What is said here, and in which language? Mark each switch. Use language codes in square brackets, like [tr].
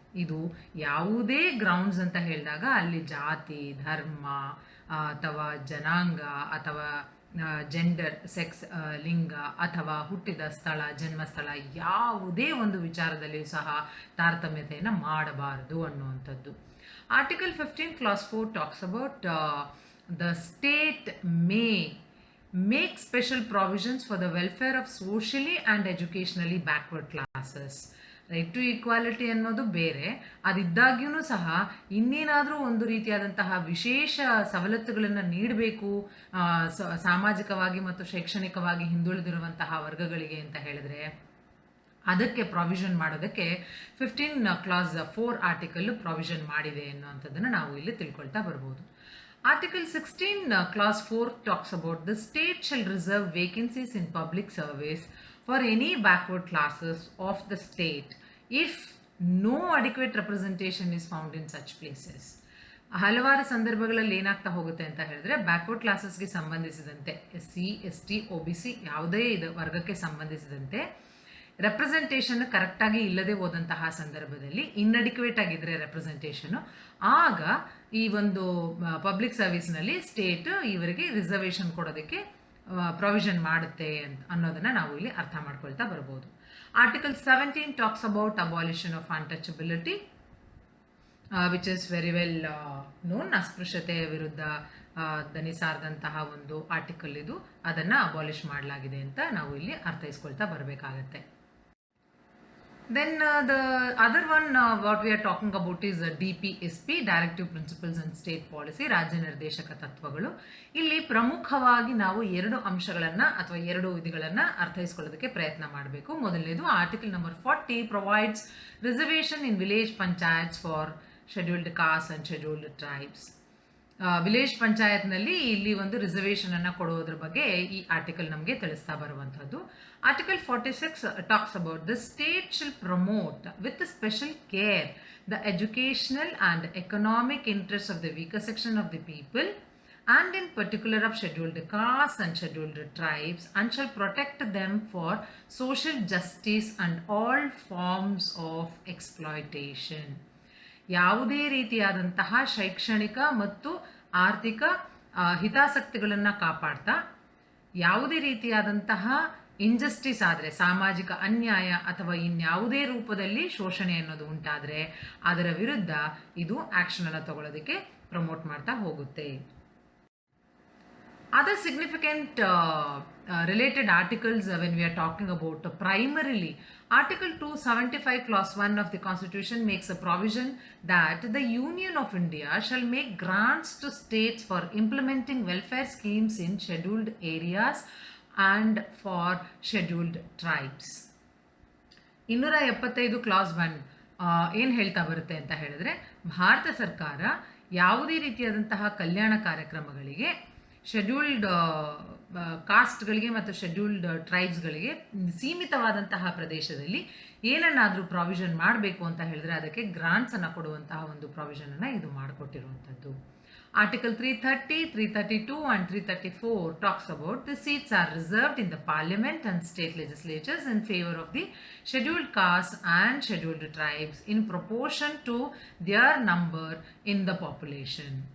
[kn] ಇದು ಯಾವುದೇ ಗ್ರೌಂಡ್ಸ್ ಅಂತ ಹೇಳಿದಾಗ ಅಲ್ಲಿ ಜಾತಿ, ಧರ್ಮ ಅಥವಾ ಜನಾಂಗ ಅಥವಾ ಜೆಂಡರ್, ಸೆಕ್ಸ್, ಲಿಂಗ ಅಥವಾ ಹುಟ್ಟಿದ ಸ್ಥಳ, ಜನ್ಮಸ್ಥಳ, ಯಾವುದೇ ಒಂದು ವಿಚಾರದಲ್ಲಿಯೂ ಸಹ ತಾರತಮ್ಯತೆಯನ್ನು ಮಾಡಬಾರದು ಅನ್ನುವಂಥದ್ದು. [en] Article 15 clause 4 talks about the state may make special provisions for the welfare of socially and educationally backward classes. [kn] Right to equality ಅನ್ನೋದು ಬೇರೆ, ಅದಿದ್ದಾಗ್ಯೂ ಸಹ ಇನ್ನೇನಾದರೂ ಒಂದು ರೀತಿಯಾದಂತಹ ವಿಶೇಷ ಸವಲತ್ತುಗಳನ್ನು ನೀಡಬೇಕು ಸಾಮಾಜಿಕವಾಗಿ ಮತ್ತು ಶೈಕ್ಷಣಿಕವಾಗಿ ಹಿಂದುಳಿದಿರುವಂತಹ ವರ್ಗಗಳಿಗೆ ಅಂತ ಹೇಳಿದ್ರೆ ಅದಕ್ಕೆ ಪ್ರಾವಿಷನ್ ಮಾಡೋದಕ್ಕೆ 15 ಕ್ಲಾಸ್ 4 ಆರ್ಟಿಕಲ್ ಪ್ರಾವಿಷನ್ ಮಾಡಿದೆ ಅನ್ನುವಂಥದ್ದನ್ನು ನಾವು ಇಲ್ಲಿ ತಿಳ್ಕೊಳ್ತಾ ಬರ್ಬೋದು. [en] Article 16 clause 4 talks about the state shall reserve vacancies in public service for any backward classes of the state if no adequate representation is found in such places. [kn] ಹಲವಾರು ಸಂದರ್ಭಗಳಲ್ಲಿ ಏನಾಗ್ತಾ ಹೋಗುತ್ತೆ ಅಂತ ಹೇಳಿದ್ರೆ, ಬ್ಯಾಕ್ವರ್ಡ್ ಕ್ಲಾಸಸ್ಗೆ ಸಂಬಂಧಿಸಿದಂತೆ SC, ST, OBC ಯಾವುದೇ ವರ್ಗಕ್ಕೆ ಸಂಬಂಧಿಸಿದಂತೆ ರೆಪ್ರೆಸೆಂಟೇಷನ್ ಕರೆಕ್ಟಾಗಿ ಇಲ್ಲದೆ ಹೋದಂತಹ ಸಂದರ್ಭದಲ್ಲಿ, ಇನ್ಅಡಿಕ್ವೇಟ್ ಆಗಿದ್ದರೆ ರೆಪ್ರೆಸೆಂಟೇಷನು, ಆಗ ಈ ಒಂದು ಪಬ್ಲಿಕ್ ಸರ್ವಿಸ್ನಲ್ಲಿ ಸ್ಟೇಟ್ ಇವರಿಗೆ ರಿಸರ್ವೇಷನ್ ಕೊಡೋದಕ್ಕೆ ಪ್ರೊವಿಷನ್ ಮಾಡುತ್ತೆ ಅನ್ನೋದನ್ನು ನಾವು ಇಲ್ಲಿ ಅರ್ಥ ಮಾಡ್ಕೊಳ್ತಾ ಬರ್ಬೋದು. [en] Article 17 talks about abolition of untouchability, which is very well known. [kn] ಅಸ್ಪೃಶ್ಯತೆಯ ವಿರುದ್ಧ ದನಿ ಸಾರದಂತಹ ಒಂದು ಆರ್ಟಿಕಲ್ ಇದು, ಅದನ್ನು ಅಬಾಲಿಷ್ ಮಾಡಲಾಗಿದೆ ಅಂತ ನಾವು ಇಲ್ಲಿ ಅರ್ಥೈಸ್ಕೊಳ್ತಾ ಬರಬೇಕಾಗತ್ತೆ. [en] Then the other one what we are talking about is DPSP, Directive Principles and State Policy, [kn] ರಾಜ್ಯ ನಿರ್ದೇಶಕ ತತ್ವಗಳು. ಇಲ್ಲಿ ಪ್ರಮುಖವಾಗಿ ನಾವು 2 ಅಂಶಗಳನ್ನು ಅಥವಾ 2 ವಿಧಿಗಳನ್ನು ಅರ್ಥೈಸ್ಕೊಳ್ಳೋದಕ್ಕೆ ಪ್ರಯತ್ನ ಮಾಡಬೇಕು. ಮೊದಲನೇದು [en] Article number 40 provides reservation in village panchayats for scheduled caste and scheduled tribes. [kn] Village ಪಂಚಾಯತ್ನಲ್ಲಿ ಇಲ್ಲಿ ಒಂದು ರಿಸರ್ವೇಷನ್ ಅನ್ನು ಕೊಡುವುದರ ಬಗ್ಗೆ ಈ ಆರ್ಟಿಕಲ್ ನಮಗೆ ತಿಳಿಸ್ತಾ ಬರುವಂಥದ್ದು. [en] Article 46 talks about the state shall promote with special care the educational and economic interests of the weaker section of the people and in particular of scheduled castes and scheduled tribes, and shall protect them for social justice and all forms of exploitation. [kn] ಯಾವುದೇ ರೀತಿಯಾದಂತಹ ಶೈಕ್ಷಣಿಕ ಮತ್ತು ಆರ್ಥಿಕ ಹಿತಾಸಕ್ತಿಗಳನ್ನು ಕಾಪಾಡ್ತಾ, ಯಾವುದೇ ರೀತಿಯಾದಂತಹ injustice ಆದರೆ, ಸಾಮಾಜಿಕ ಅನ್ಯಾಯ ಅಥವಾ ಇನ್ಯಾವುದೇ ರೂಪದಲ್ಲಿ ಶೋಷಣೆ ಅನ್ನೋದು ಉಂಟಾದರೆ ಅದರ ವಿರುದ್ಧ ಇದು ಆ್ಯಕ್ಷನನ್ನು ತಗೊಳ್ಳೋದಕ್ಕೆ ಪ್ರಮೋಟ್ ಮಾಡ್ತಾ ಹೋಗುತ್ತೆ. [en] Other significant related articles when we are talking about primarily, Article 275 Clause 1 of the Constitution makes a provision that the Union of India shall make grants to states for implementing welfare schemes in scheduled areas and for scheduled tribes. [kn] 275 Clause 1 ಏನು ಹೇಳ್ತಾ ಬರುತ್ತೆ ಅಂತ ಹೇಳಿದ್ರೆ, ಭಾರತ ಸರ್ಕಾರ ಯಾವುದೇ ರೀತಿಯಾದಂತಹ ಕಲ್ಯಾಣ ಕಾರ್ಯಕ್ರಮಗಳಿಗೆ scheduled ಕಾಸ್ಟ್ಗಳಿಗೆ ಮತ್ತು ಶೆಡ್ಯೂಲ್ಡ್ ಟ್ರೈಬ್ಸ್ಗಳಿಗೆ ಸೀಮಿತವಾದಂತಹ ಪ್ರದೇಶದಲ್ಲಿ ಏನನ್ನಾದರೂ ಪ್ರಾವಿಷನ್ ಮಾಡಬೇಕು ಅಂತ ಹೇಳಿದ್ರೆ ಅದಕ್ಕೆ ಗ್ರಾಂಟ್ಸನ್ನು ಕೊಡುವಂತಹ ಒಂದು ಪ್ರಾವಿಷನನ್ನು ಇದು ಮಾಡಿಕೊಟ್ಟಿರುವಂಥದ್ದು. [en] Article 330, 332 and 334 talks about the seats are reserved in the parliament and state legislatures in favor of the scheduled castes and scheduled tribes in proportion to their number in the population.